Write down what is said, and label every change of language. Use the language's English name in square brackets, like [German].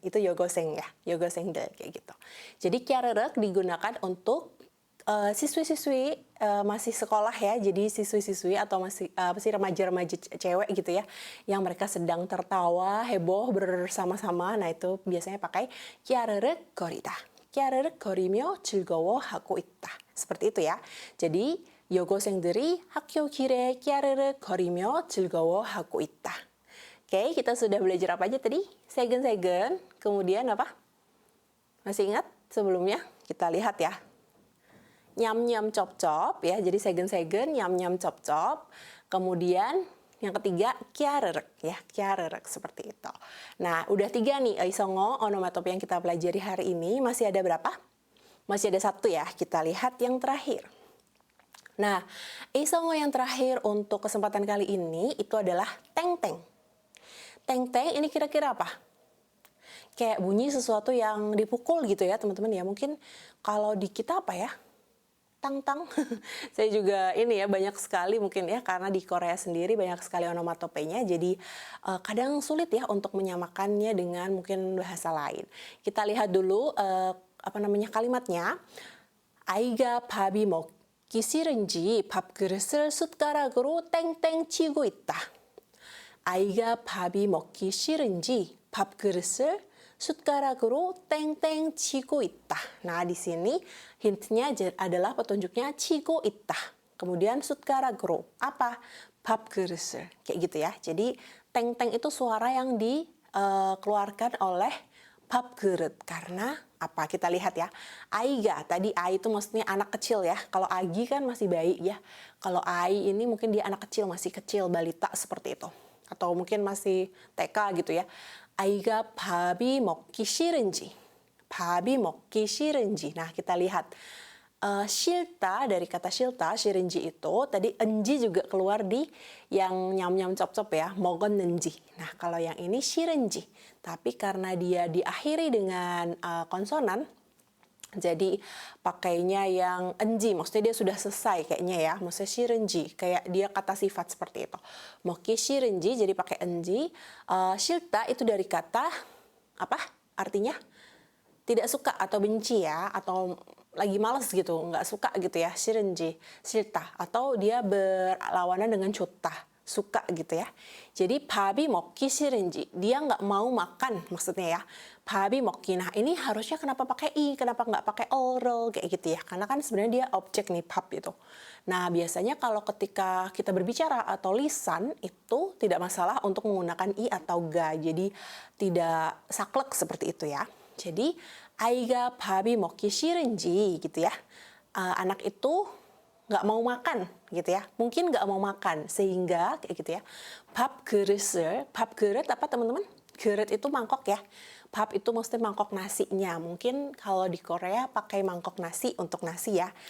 [Indonesian] Itu 여고생 ya, 여고생들 kayak gitu. Jadi kyareurek digunakan untuk siswi-siswi masih sekolah ya, jadi siswi-siswi atau masih remaja-remaja cewek gitu ya, yang mereka sedang tertawa, heboh bersama-sama. Nah itu biasanya pakai kyareurek 거리다. [Korean] kyareurek 거리며 즐거워하고 있다. [Indonesian] Seperti itu ya. [Korean] Jadi 여고생들이 학교 길에 깨르륵 거리며 즐거워하고 있다. [Indonesian] Oke, kita sudah belajar apa aja tadi? Segen-segen, kemudian apa? Masih ingat sebelumnya? Kita lihat ya. Nyam-nyam cop-cop ya, jadi segen-segen, nyam-nyam cop-cop. Kemudian yang ketiga, kyareurek ya, kyareurek seperti itu. Nah, udah 3 nih, isongo, onomatope yang kita pelajari hari ini. Masih ada berapa? Masih ada 1 ya, kita lihat yang terakhir. Nah, isongo yang terakhir untuk kesempatan kali ini itu adalah teng-teng. Teng-teng ini kira-kira apa? Kayak bunyi sesuatu yang dipukul gitu ya teman-teman ya. Mungkin kalau di kita apa ya? Tang-tang. Saya juga ini ya banyak sekali mungkin ya, karena di Korea sendiri banyak sekali onomatopenya. Jadi kadang sulit ya untuk menyamakannya dengan mungkin bahasa lain. Kita lihat dulu kalimatnya. [Korean] 아이가 밥이 먹기 싫은지 밥그릇을 숟가락으로 땡땡 치고 있다. 아이가 밥이 먹기 싫은지 밥그릇을 숟가락으로 땡땡 치고 있다. [Indonesian] Nah, di sini hintnya adalah petunjuknya [Korean] 치고 있다. [Indonesian] Kemudian 숟가락으로 apa? 밥그릇을. Kayak gitu ya. Jadi teng-teng itu suara yang dikeluarkan oleh 밥그릇. Karena apa? Kita lihat ya. Aiga, tadi ai itu maksudnya anak kecil ya. Kalau agi kan masih bayi ya. Kalau ai ini mungkin dia anak kecil, masih kecil, balita seperti itu. Atau mungkin masih TK gitu ya. [Korean] 아이가 밥이 먹기 싫은지. 밥이 먹기 싫은지. [Indonesian] Nah, kita lihat. 싫다, dari kata 싫다, 싫은지 itu, tadi enji juga keluar di yang nyam-nyam cop-cop ya, 먹었는지. Nah, kalau yang ini 싫은지. Tapi karena dia diakhiri dengan konsonan, jadi pakainya yang enji, maksudnya dia sudah selesai kayaknya ya, maksudnya 싫은지, kayak dia kata sifat seperti itu. 먹기 싫은지, jadi pakai enji. 싫다 itu dari kata, apa artinya? Tidak suka atau benci ya, atau lagi males gitu, nggak suka gitu ya, 싫은지, 싫다. Atau dia berlawanan dengan 좋다, suka gitu ya. Jadi [Korean] 밥이 먹기 싫은지, [Indonesian] dia nggak mau makan maksudnya ya. 밥이 먹기, nah ini harusnya kenapa pakai i, kenapa nggak pakai oral kayak gitu ya. Karena kan sebenarnya dia objek nih, 밥 itu. Nah biasanya kalau ketika kita berbicara atau lisan itu tidak masalah untuk menggunakan i atau ga, jadi tidak saklek seperti itu ya. [Korean] Jadi 아이가 밥이 먹기 싫은지 [Indonesian] gitu ya. Anak itu nggak mau makan gitu ya. Mungkin nggak mau makan sehingga kayak gitu ya. 밥그릇을, 밥그릇 apa teman-teman? 그릇 itu mangkok ya. 밥 itu maksudnya mangkok nasinya. Mungkin kalau di Korea pakai mangkok nasi untuk nasi ya.